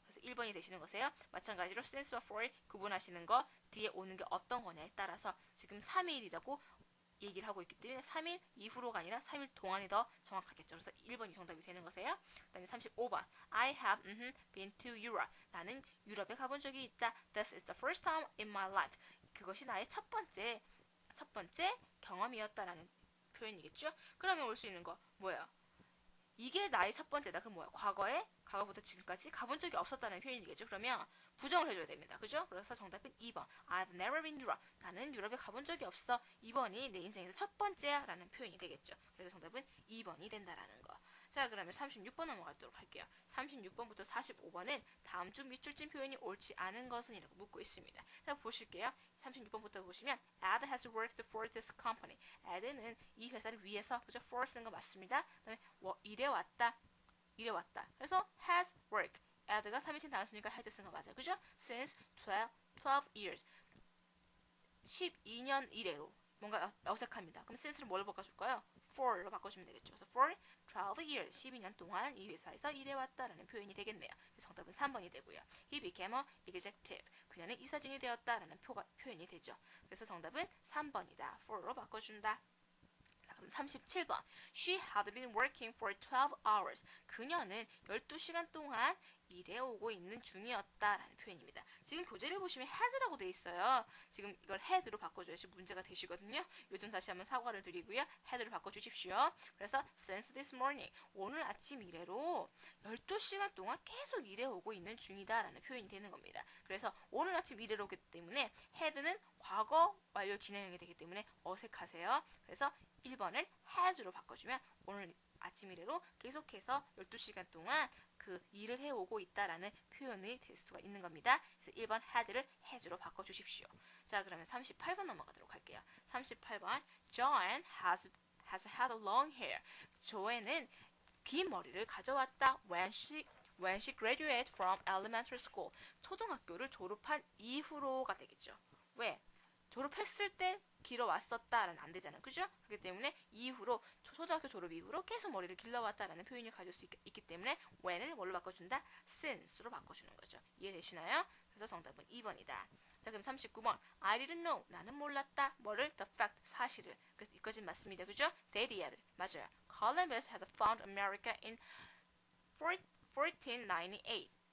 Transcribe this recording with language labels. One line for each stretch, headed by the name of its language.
Korean: 그래서 1번이 되시는 거세요. 마찬가지로 since와 for 구분하시는 거 뒤에 오는 게 어떤 거냐에 따라서 지금 3일이라고 얘기를 하고 있기 때문에 3일 이후로가 아니라 3일 동안이 더 정확하겠죠. 그래서 1번이 정답이 되는 거세요. 그 다음에 35번
English: I have been to Europe.
Korean: 나는 유럽에 가본 적이 있다.
English: This is the first time in my life.
Korean: 그것이 나의 첫 번째 경험이었다라는 표현이겠죠. 그러면 올 수 있는 거 뭐예요? 이게 나의 첫 번째다. 그럼 뭐야? 과거부터 지금까지 가본 적이 없었다는 표현이겠죠. 그러면 부정을 해줘야 됩니다. 그죠? 그래서 정답은 2번.
English: I've never been Europe.
Korean: 나는 유럽에 가본 적이 없어. 2번이 내 인생에서 첫 번째야 라는 표현이 되겠죠. 그래서 정답은 2번이 된다라는 거. 자, 그러면 36번 넘어가도록 할게요. 36번부터 45번은 다음 중 밑줄진 표현이 옳지 않은 것은 이라고 묻고 있습니다. 자, 보실게요.
English: 36번부터 보시면 Ed has worked for this company.
Korean: Ed는 이 회사를 위해서 그죠? for 쓴 거 맞습니다. 그 다음에 일해왔다. 그래서 has worked. Ed가 3인칭 단수니까 has 쓴 거 맞아요. 그죠?
English: Since 12 years.
Korean: 12년 이래로. 뭔가 어색합니다. 그럼 since를 뭘로 바꿔줄까요? for로 바꿔주면 되겠죠. 그래서
English: for 12 years,
Korean: 12년 동안 이 회사에서 일해왔다라는 표현이 되겠네요. 그래서 정답은 3번이 되고요.
English: He became a executive.
Korean: 그녀는 이사진이 되었다라는 표현이 되죠. 그래서 정답은 3번이다. for로 바꿔준다. 그럼 37번.
English: She had been working for 12 hours.
Korean: 그녀는 12시간 동안 일해오고 있는 중이었다라는 표현입니다. 지금 교재를 보시면 has라고 돼 있어요. 지금 이걸 had로 바꿔줘야지 문제가 되시거든요. 요즘 다시 한번 사과를 드리고요. had로 바꿔주십시오. 그래서
English: since this morning,
Korean: 오늘 아침 이래로 12시간 동안 계속 일해오고 있는 중이다라는 표현이 되는 겁니다. 그래서 오늘 아침 일해로 오기 때문에 had는 과거 완료 진행형이 되기 때문에 어색하세요. 그래서 1번을 has로 바꿔주면 오늘 아침 이래로 계속해서 12시간 동안 그 일을 해오고 있다라는 표현이 될 수가 있는 겁니다. 그래서 1번 had를 has로 바꿔주십시오. 자, 그러면 38번 넘어가도록 할게요.
English: 38번 Joanne has had long hair.
Korean: 조앤은 긴 머리를 가져왔다.
English: When she graduated from elementary school.
Korean: 초등학교를 졸업한 이후로가 되겠죠. 왜? 졸업했을 때 길어왔었다라는 안 되잖아요. 그죠? 그렇기 때문에 이후로 초등학교 졸업 이후로 계속 머리를 길러왔다라는 표현을 가질 수 있기 때문에 when을 뭘로 바꿔준다? since로 바꿔주는 거죠. 이해되시나요? 그래서 정답은 2번이다. 자, 그럼 39번
English: I didn't know.
Korean: 나는 몰랐다. 뭐를?
English: The fact.
Korean: 사실을. 그래서 이까진 맞습니다. 그죠? 데리아를. 맞아요.
English: Columbus had found America in 1498.